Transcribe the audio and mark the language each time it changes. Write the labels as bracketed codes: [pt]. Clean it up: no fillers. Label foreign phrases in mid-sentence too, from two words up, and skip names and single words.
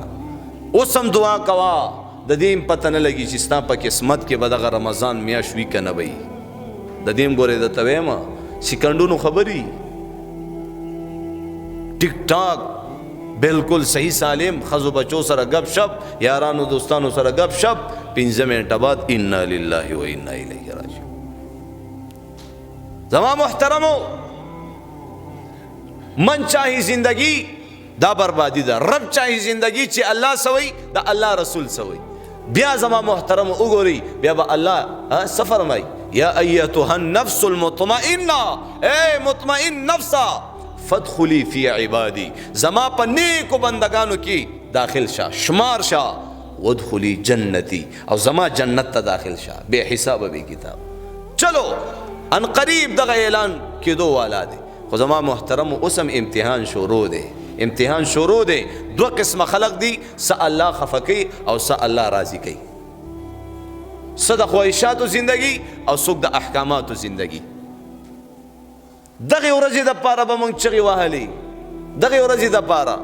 [ps] اوس هم دعا کوه، د دې هم پته نه لګي چې ستا په قسمت کې به دغه رمضان میاشت وي که نه به وي. د دې هم ګورې درته ویمه سکندونو خبرې، ټیک ټاک بالکل صحیح سالم، ښځو بچو سره گپ شپ، یارانو دوستانو سره گپ شپ، 15 منټه بعد [ar] انا لله و انا الیه راجعون. [ps] زما محترمو من چاہی زندگی دا بربادی دا، رب چاہی زندگی چې الله سوئی دا الله رسول سوئی. بیا زما محترمو وګورئ بیا به الله څه فرمایي؟ [ar] یا ایتها النفس المطمئنه، [ps] اے مطمئن نفسا [ar] فادخلی فی عبادی، [ps] زما په نیکو بندگانو کې داخل شه، شمار شه، [ar] وادخلی جنتی، [ps] او زما جنت ته داخل شه [ur] بے حساب بے کتاب. [ps] چلو ان قریب دغه اعلان کېدو والا دی، خو زما محترم اوس هم امتحان شروع دی. امتحان شروع دی. دو قسم خلق دی، څه الله خفه کوي او څه الله راضي کوي، څه د خواهشاتو زندگی او څوک د احکاماتو زندگی. دغه ورځې دپاره به موږ چغې وهلې، دغه ورځې دپاره.